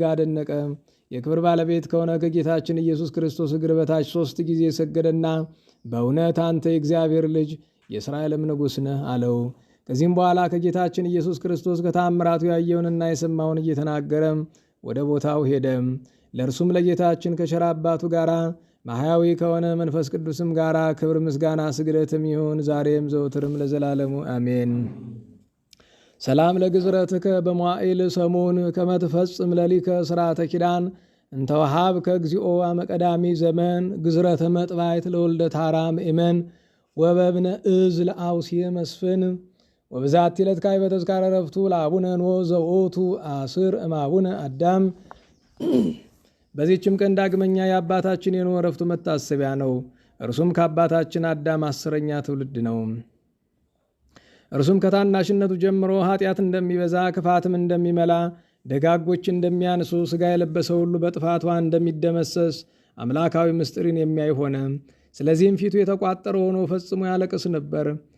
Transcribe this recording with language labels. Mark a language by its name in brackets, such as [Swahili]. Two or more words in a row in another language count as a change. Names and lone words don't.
[Amharic] አደነቀ። የክብር ባለቤት ከሆነ ከጌታችን ኢየሱስ ክርስቶስ እግር በታች 3 ጊዜ ሰገደና በእውነት አንተ የእግዚአብሔር ልጅ የእስራኤልም ንጉሥ ነህ አለው። ከዚህም በኋላ ከጌታችን ኢየሱስ ክርስቶስ ከተአምራቱ ያየውንና የሰማውን እየተናገረ ወደ ቦታው ሄደ። ለእርሱም ለጌታችን ከቸር አባቱ ጋር ማሕያዊ ከሆነ መንፈስ ቅዱስም ጋር ክብር፣ ምስጋና፣ ስግደትም ይሁን ዛሬም ዘውትርም ለዘላለሙ አሜን። [Geez] ሰላም ለግዝረትከ በመዋዕል ሰሙን ከመትፈጽም ለሊከ ስርዓተ ኪዳን እንተወሃብ ከግዚኦ አመቀዳሚ ዘመን ግዝረተ መጥባይት ለወልደ ታራ ምእመን ወበብነ እዝ ለአውሲየ መስፍን ወብዛት ዕለት ካዕበ ተዝካረ ዕረፍቱ ለአቡነ ኖኅ ዘውእቱ አስር እምአቡነ አዳም። [Amharic] በዚህችም ቀን ዳግመኛ የአባታችን የኖኅ ዕረፍቱ መታሰቢያ ነው። እርሱም ከአባታችን አዳም 10ኛ ትውልድ ነው። እርሱም ከታናሽነቱ ጀምሮ ኃጢአት እንደሚበዛ ክፋትም እንደሚመላ ደጋጎች እንደሚያንሱ ሥጋ የለበሰ ሁሉ በጥፋቷ እንደሚደመሰስ አምላካዊ ምስጢርን የሚያይ ሆነ። ስለዚህም ፊቱ የተቋጠረ ሆኖ ፈጽሞ ያለቅስ ነበር።